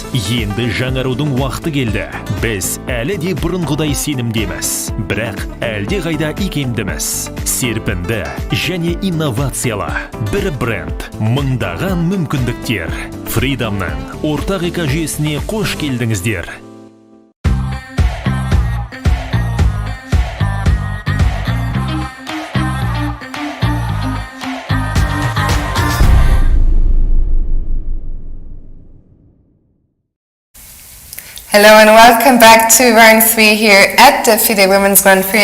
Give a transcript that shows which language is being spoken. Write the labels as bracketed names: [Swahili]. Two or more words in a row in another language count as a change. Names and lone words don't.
[Kazakh] Енді жаңарудың уақыты келді. Біз әлі де бұрынғыдай сенімдеміз. Бірақ әлде қайда икемдіміз. Серпінді және инновациялы. Бір бренд, мыңдаған мүмкіндіктер. FIDE-нан ортақ экожүйесіне қош келдіңіздер. [English] Hello and welcome back to round 3 here at the FIDE Women's Grand Prix.